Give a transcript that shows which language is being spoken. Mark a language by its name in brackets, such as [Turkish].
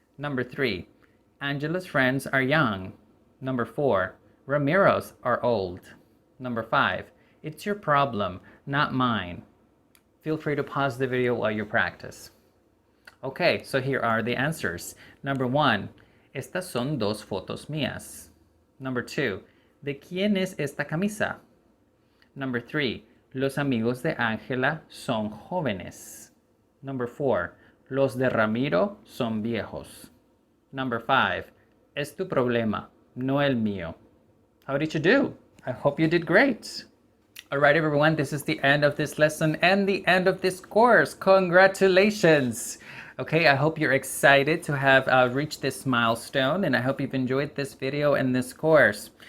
[English] Number three, Angela's friends are young. Number four, Ramiro's are old. Number five, it's your problem, not mine. Feel free to pause the video while you practice. Okay, so here are the answers. Number one, [Spanish] estas son dos fotos mías. [English] Number two, [Spanish] ¿de quién es esta camisa? [English] Number three, [Spanish] los amigos de Ángela son jóvenes. [English] Number four, [Spanish] los de Ramiro son viejos. [English] Number five, [Spanish] es tu problema, no el mío. [English] How did you do? I hope you did great. All right, everyone, this is the end of this lesson and the end of this course. Congratulations. Okay, I hope you're excited to have reached this milestone, and I hope you've enjoyed this video and this course.